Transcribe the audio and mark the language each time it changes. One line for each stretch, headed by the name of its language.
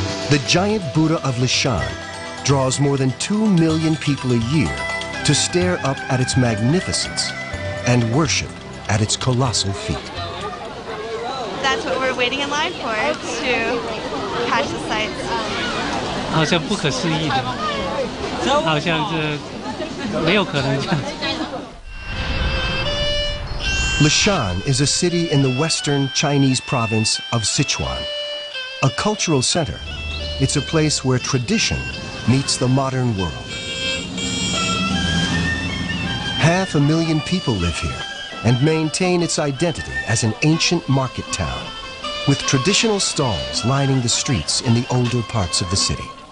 English: The giant Buddha of Leshan draws more than 2 million people a year to stare up at its magnificence and worship at its colossal feet. That's what we're waiting in line for, to catch the sights.
Chinese: 好像不可思议的，好像这没有可能这样。
English: Leshan is a city in the western Chinese province of Sichuan. A cultural center, it's a place where tradition meets the modern world. 500,000 people live here and maintain its identity as an ancient market town, with traditional stalls lining the streets in the older parts of the city.